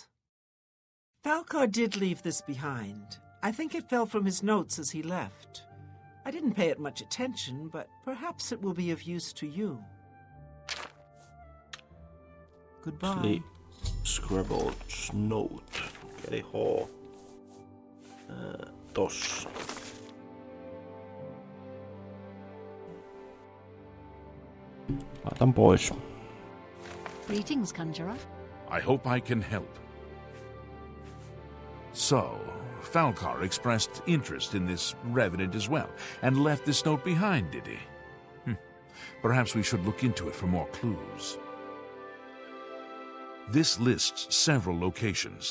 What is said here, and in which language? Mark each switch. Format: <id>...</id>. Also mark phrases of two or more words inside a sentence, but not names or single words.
<en>Falcar did leave this behind. I think it fell from his notes as he left. I didn't pay it much attention, but perhaps it will be of use to you. Goodbye. Scribbled note.</en> <fi>Eli H. Tossa. Laitan pois.</fi> <en>Greetings, Conjurer. I hope I can help. So, Falcar expressed interest in this revenant as well, and left this note behind, did he? Perhaps we should look into it for more clues. This lists several locations.</en>